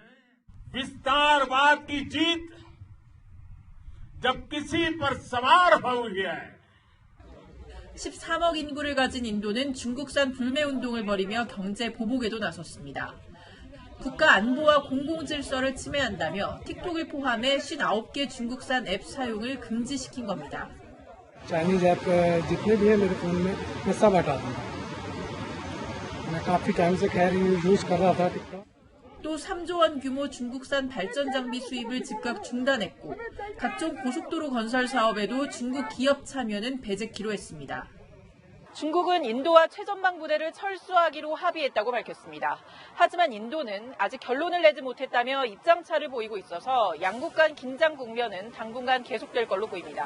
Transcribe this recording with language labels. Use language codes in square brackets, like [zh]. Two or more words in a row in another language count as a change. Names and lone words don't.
[ko] 13억 인구를 가진 인도는 중국산 불매 운동을 벌이며 경제 보복에도 나섰습니다. 국가 안보와 공공질서를 침해한다며 틱톡을 포함해 59개 중국산 앱 사용을 금지시킨 겁니다. [en] Chinese app [hi] जितने भी है मेरे फ़ोन में मैं सब हटा दूँगा मैं काफ़ी टाइम से कह रही हूँ यूज़ कर रहा था टिकटॉक [ko] 또 3조 원 규모 중국산 발전 장비 수입을 즉각 중단했고 각종 고속도로 건설 사업에도 중국 기업 참여는 배제키로 했습니다. 중국은 인도와 최전방 부대를 철수하기로 합의했다고 밝혔습니다. 하지만 인도는 아직 결론을 내지 못했다며 입장차를 보이고 있어서 양국 간 긴장 국면은 당분간 계속될 걸로 보입니다.